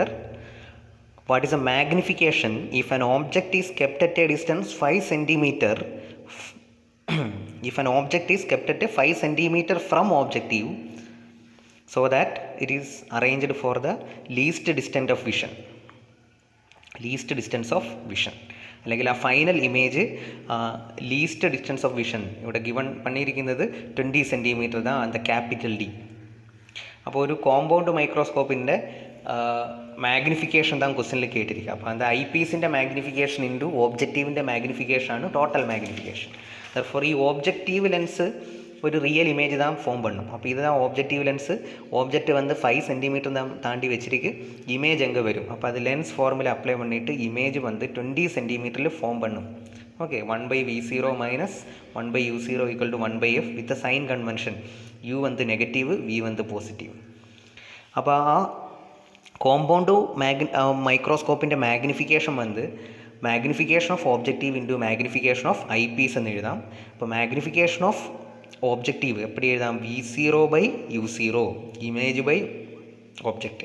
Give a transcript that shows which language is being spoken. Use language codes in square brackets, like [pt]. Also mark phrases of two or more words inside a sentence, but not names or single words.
[en] What is the magnification if an object is kept at a distance 5 centimeter? If an object is kept at a 5 centimeter from objective, so that it is arranged for the least distance of vision. [ml] അല്ലെങ്കിൽ ആ [en] final image least distance of vision [ml] ഇവിടെ ഗിവൺ പണിയിരിക്കുന്നത് 20 സെൻറ്റിമീറ്റർ [ta] தான் அந்த [en] capital D. [ml] അപ്പോൾ ഒരു [en] compound microscope's magnification [ml] தான் ക്വസ്റ്റ്യനിൽ കേട്ടിരിക്കുക. അപ്പോൾ அந்த [en] eyepiece's magnification into objective's magnification is total magnification. [ta] ദർഫോർ ഈ [en] objective lens [ta] ஒரு [en] real image [ta] தான் ஃபார்ம் பண்ணும். அப்போ இதுதான் [en] objective lens. [ta] ஆப்ஜெக்ட் வந்து 5 சென்டிமீட்டர் தான் தாண்டி வச்சிருக்கு. இமேஜ் எங்கே வரும்? அப்போ அது [en] lens formula apply [ta] பண்ணிவிட்டு இமேஜ் வந்து 20 சென்டிமீட்டரில் ஃபார்ம் பண்ணும். [en] okay, 1/v0 minus 1/u0 equal to 1/f with sign convention. [ta] u வந்து நெகட்டிவ், v வந்து பாசிட்டிவ். [ml] അപ്പോൾ ആ [en] compound microscope's magnification [ml] வந்து [en] magnification of objective into magnification of eye piece [ml] എന്ന് എഴുതാം. അപ്പോൾ [en] magnification of objective [ml] എപ്പടി എഴുതാം? [en] v0/u0 image by object.